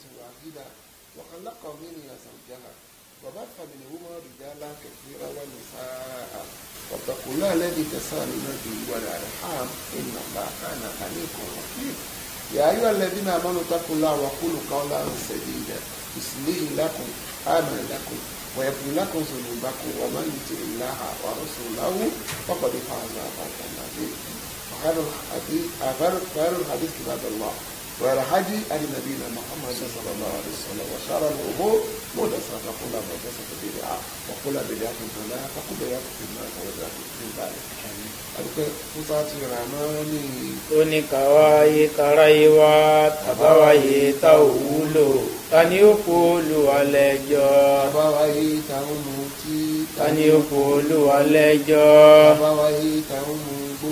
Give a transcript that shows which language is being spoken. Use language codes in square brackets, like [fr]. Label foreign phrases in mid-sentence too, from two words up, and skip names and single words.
[ar] واحدة وخلق منها زوجها وبث منهما رجالا كثيرا ونساء واتقوا الله الذي تساءلون به والأرحام إن الله كان عليكم رقيبا يا أيها الذين آمنوا اتقوا الله وقولوا قولا سديدا يصلح لكم أعمالكم ويغفر لكم ذنوبكم ومن يطع الله ورسوله فقد فاز فوزا عظيما خير الحديث كتاب الله وخير الهدي هدي نبينا محمد صلى الله عليه وسلم وشر الامور محدثاتها وكل محدثة بدعة وكل بدعة ضلالة وكل ضلالة في النار وذلك في ذلك [yo] adúpẹ́ fún sáàtì ìrànmọ́ni. ó ní káwáyé káráyé wá tàbáwáyé tá ò wúlò ta ni ó kó Olúwa lẹ́jọ́. tàbáwáyé tá ń mu tí. ta ni ó kó Olúwa lẹ́jọ́. tàbáwáyé tá ń mu gbó.